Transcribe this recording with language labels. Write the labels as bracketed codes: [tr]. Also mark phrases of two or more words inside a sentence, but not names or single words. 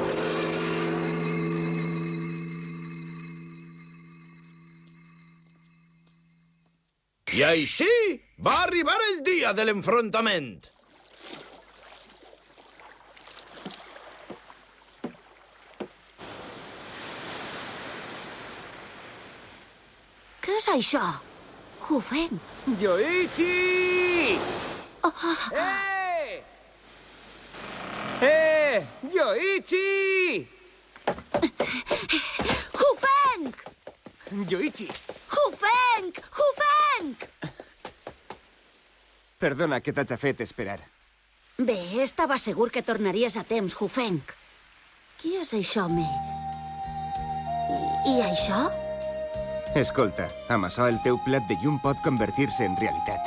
[ca] I així va arribar el dia de l'enfrontament. Què és això? Hu Feng. Yoichi! Yoichi! Hu Feng! Yoichi! Hu Feng! Hu Feng! Perdona que t'haig fet esperar. Bé, estava segur que tornaries a temps, Hu Feng. Qui és això, home? I això? Escolta, amb això el teu plat de llum pot convertir-se en realitat.